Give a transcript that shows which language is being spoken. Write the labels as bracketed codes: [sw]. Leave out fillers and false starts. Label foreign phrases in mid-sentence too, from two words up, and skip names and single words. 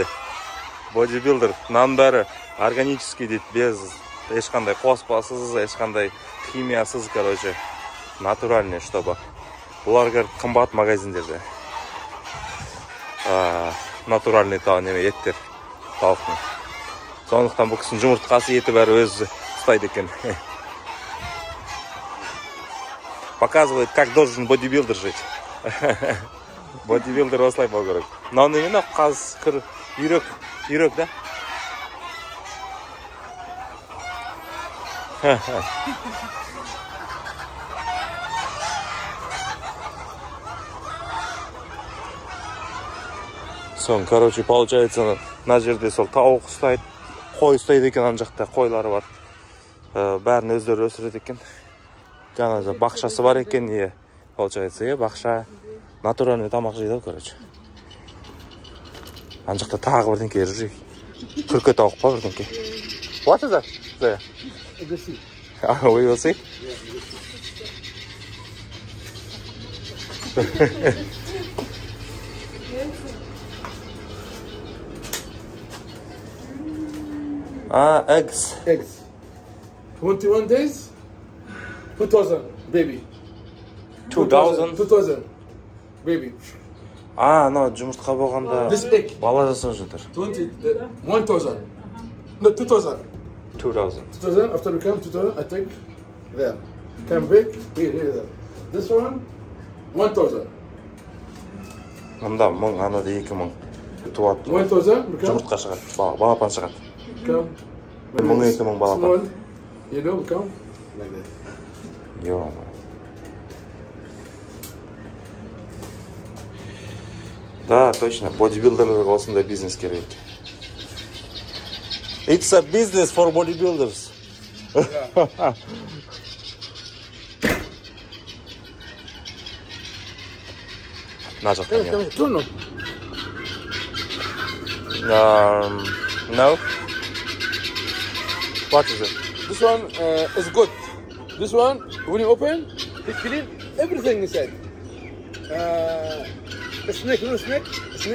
[kk] Бодибилдер, нан бәрі органический дейді, без ешқандай қоспасыз, ешқандай химиясыз, [ru] короче, натуральный, чтобы. [kk] Бұлар қымбат магазиндерде. Натуральный еттер, тауықтың. Сондықтан бұл кісінің жұмыртқасы еті бәрі өзі ұстайды екен. [ru] Показывает, как должен бодибилдер жить. [kk] Бодибилдер осылай болу керек. Мынау немене қазір үйрек, да? Сон, [ru] короче, получается, [kk] мына жерде сол тауық ұстайды, қой ұстайды екен, ана жақта қойлары бар. Бәрін өздері өсіреді екен. Жаңа бақшасы бар екен, получается, бақша. Натуральный тамақ жейді, короче. Ана жақта тағы бірдеңке жүр. Күрке тауық па бірдеңке. [en] What is that? There. We see. We will see. Eggs. Eggs. 21 days. 2,000 baby. 2,000. Baby. No, [kk] жұмыртқа болғанда [en] This egg. [kk] бала жасап жатыр. [en] 1,000. No, 2,000. 2,000. 2,000. After we come 2,000, I take there. Come back here, there. This one 1,000. [kk] Мында 1000, анада 2000 туады. [en] 1,000 become [kk] Жұмыртқа шығады, балапан шығады. [en] come. [kk] 1000-2000 балапан. [en] Small, you know, come like that. Yo. [ru] Да, точно, [kk] бодибилдерлерге осындай бизнес керек. [en] It's a business for bodybuilders. [kk] Мына жақта не? [en] Turn on. No. What is it? This one is good. This one, when you open, it clean everything inside. A snake, you know snake? A snake?